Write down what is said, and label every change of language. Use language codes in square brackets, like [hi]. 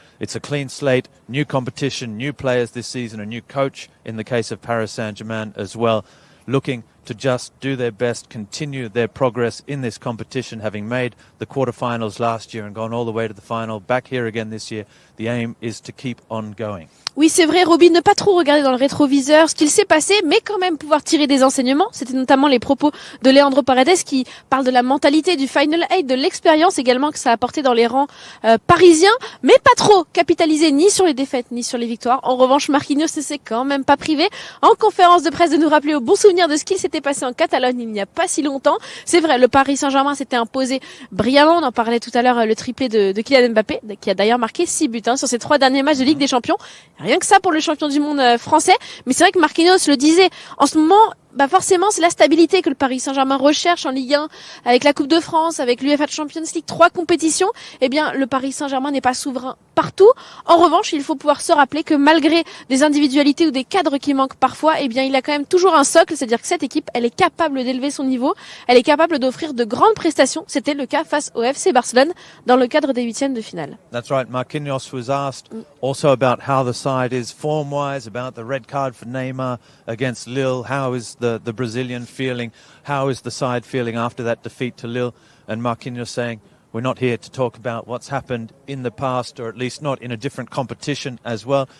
[en] It's a clean slate, new competition, new players this season, a new coach in the case of Paris Saint-Germain as well, looking to just do their best, continue their progress in this competition, having made the quarterfinals last year and gone all the way to the final, back here again this year. The aim is to keep on going. [fr] Oui, c'est vrai, Roby, ne pas trop regarder dans le rétroviseur ce qu'il s'est passé, mais quand même pouvoir tirer des enseignements. C'était notamment les propos de Leandro Paredes qui parle de la mentalité du Final 8, de l'expérience également que ça a apporté dans les rangs parisiens, mais pas trop capitalisé ni sur les défaites ni sur les victoires. En revanche, Marquinhos ne s'est quand même pas privé en conférence de presse de nous rappeler au bon souvenir de ce qu'il s'était s'était passé en Catalogne il n'y a pas si longtemps. C'est vrai, le Paris Saint-Germain s'était imposé brillamment. On en parlait tout à l'heure, le triplé de Kylian Mbappé, qui a d'ailleurs marqué 6 buts sur ses 3 derniers matchs de Ligue des Champions. Rien que ça pour le champion du monde français. Mais c'est vrai que Marquinhos le disait, en ce moment, forcément, c'est la stabilité que le Paris Saint-Germain recherche en Ligue 1, avec la Coupe de France, avec l'UEFA Champions League, 3 compétitions. Eh bien, le Paris Saint-Germain n'est pas souverain partout. En revanche, il faut pouvoir se rappeler que malgré des individualités ou des cadres qui manquent parfois, eh bien, il a quand même toujours un socle, c'est-à-dire que cette équipe, elle est capable d'élever son niveau, elle est capable d'offrir de grandes prestations. C'était le cas face au FC Barcelone dans le cadre des 8e de finale. [en] That's right. Marquinhos was asked also about how the side is form-wise, about the red card for Neymar against Lille. How is the Brazilian feeling? How is the side feeling after that defeat to Lille? And Marquinhos saying, we're not here to talk about what's happened in the past, or at least not in a different competition as well.